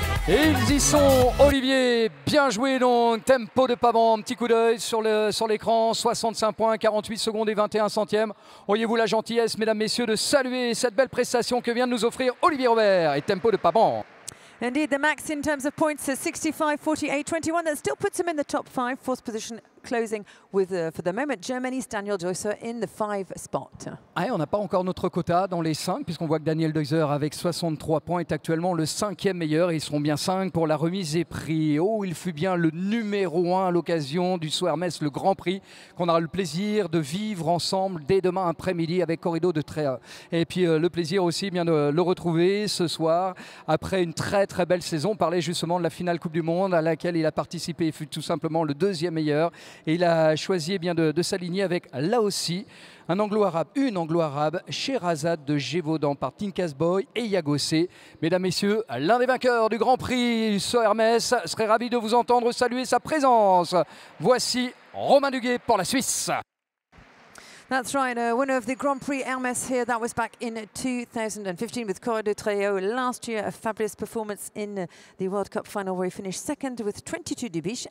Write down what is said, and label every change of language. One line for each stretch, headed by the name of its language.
French: Et ils y sont, Olivier, bien joué donc, Tempo de Babam, petit coup d'œil sur l'écran, 65 points, 48 secondes et 21 centièmes. Auriez-vous la gentillesse, mesdames, messieurs, de saluer cette belle prestation que vient de nous offrir Olivier Robert et Tempo de Babam.
English: Indeed, the max in terms of points is 65, 48, 21. That still puts him in the top 5, fourth position closing with, for the moment, Germany's Daniel Deusser in the 5 spot.
French: Ah, on n'a pas encore notre quota dans les 5, puisqu'on voit que Daniel Deusser, avec 63 points, est actuellement le 5e meilleur. Et ils seront bien 5 pour la remise des prix. Oh, il fut bien le numéro 1 à l'occasion du Sceaux Hermès, le Grand Prix, qu'on aura le plaisir de vivre ensemble dès demain après-midi avec Corrido de Tréa. Et puis le plaisir aussi bien de le retrouver ce soir, après une très belle saison. On parlait justement de la finale Coupe du Monde à laquelle il a participé. Il fut tout simplement le 2e meilleur. Et il a choisi de s'aligner avec, là aussi, un anglo-arabe, une anglo-arabe, Sherazade de Gévaudan par Tinkas Boy et Yagossé. Mesdames, messieurs, l'un des vainqueurs du Grand Prix Sceaux Hermès serait ravi de vous entendre saluer sa présence. Voici Romain Duguay pour la Suisse.
English: That's right, winner of the Grand Prix Hermès here. That was back in 2015 with Corrido Treo. Last year, a fabulous performance in the World Cup final where he finished second with 22 de Biche.